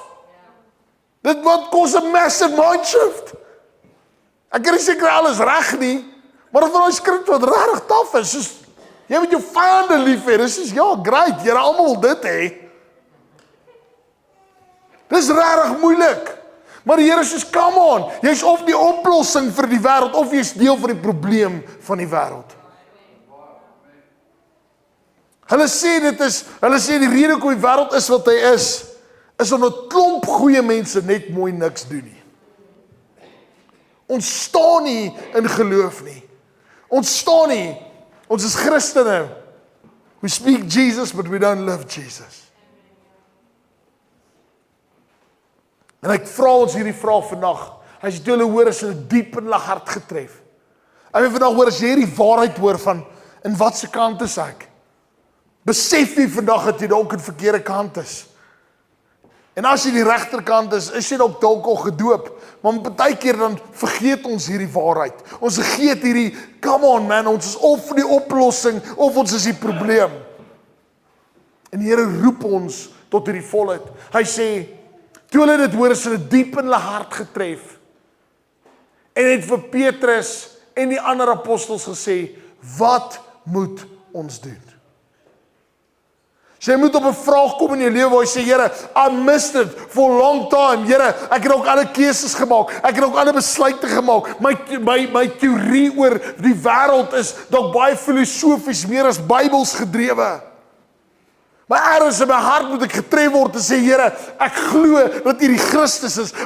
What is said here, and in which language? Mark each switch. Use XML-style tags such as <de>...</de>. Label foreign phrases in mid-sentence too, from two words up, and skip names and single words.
<af>Dit wat kos 'n</af> <en>massive mindshift.</en> <af>Ek kan nie seker alles reg nie, maar of daai skrif wat regtig taaf is, soos, jy moet jou vyande lief hê, dis soos, ja, great, julle almal wil dit hê. Dis regtig moeilik, maar die Here sê,</af> <en>come on,</en> <af>jy's of die oplossing vir die wêreld, of jy's deel van die probleem van die wêreld. Hulle sê die rede hoekom die wêreld is wat hy is omdat 'n klomp goeie mense net mooi niks doen nie. Ons staan nie in geloof nie. Ons staan nie, ons is Christene.</af> <en>We speak Jesus, but we don't love Jesus.</en> <af>En ek vra ons hierdie vraag vandag, as jy hulle hoor, is hulle diep in hulle hart getref. Ek wil vandag hoor, as jy hierdie waarheid hoor van, in watse kant is ek? Besef jy vandag dat jy dalk aan die verkeerde kant is. En as jy die regterkant is jy dalk al gedoop, maar baie keer dan vergeet ons hierdie waarheid. Ons vergeet hierdie,</af> <en>come on man,</en> <af>ons is of die oplossing, of ons is die probleem. En die Here roep ons tot hierdie volheid. Hy sê, toe hulle dit hoor, is hulle diep in hulle hart getref. En het vir Petrus en die ander apostels gesê, wat moet ons doen? So jy moet op 'n vraag kom in jou lewe waar jy sê, Here,</af> <en>I missed it for a long time.</en> <af>Here, ek het ook ander keuses gemaak. Ek het ook ander besluite gemaak. My teorie oor die wêreld is dalk baie filosofies meer as Bybels gedrewe. Maar ergens in my hart moet ek getref word en sê, Here, ek glo dat U die Christus is.</af>